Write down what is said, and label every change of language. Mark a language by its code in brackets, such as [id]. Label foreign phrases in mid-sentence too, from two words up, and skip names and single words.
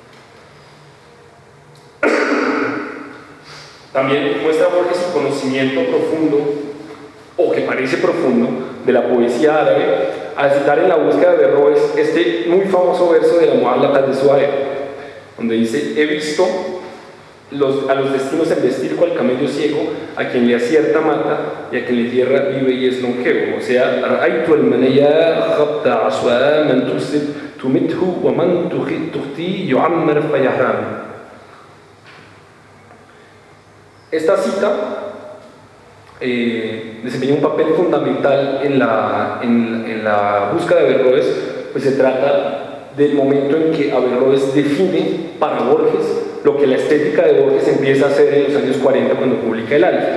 [es] También muestra Borges su conocimiento profundo, o que parece profundo, de la poesía árabe, al citar en La búsqueda de Berroes este muy famoso verso de la Mu'allaqah de Zuhair, donde dice: he visto a los destinos embestir cual camello ciego, a quien le acierta mata y a quien le tierra vive y es longevo. O sea, [ar] رأيت المنايا خبط عشواء من تصب تمته ومن تخطئ يعمر فيهرم. [es] Esta cita desempeña un papel fundamental en la búsqueda de Berroes, pues se trata del momento en que Averroes define para Borges lo que la estética de Borges empieza a hacer en los años 40 cuando publica El Alf.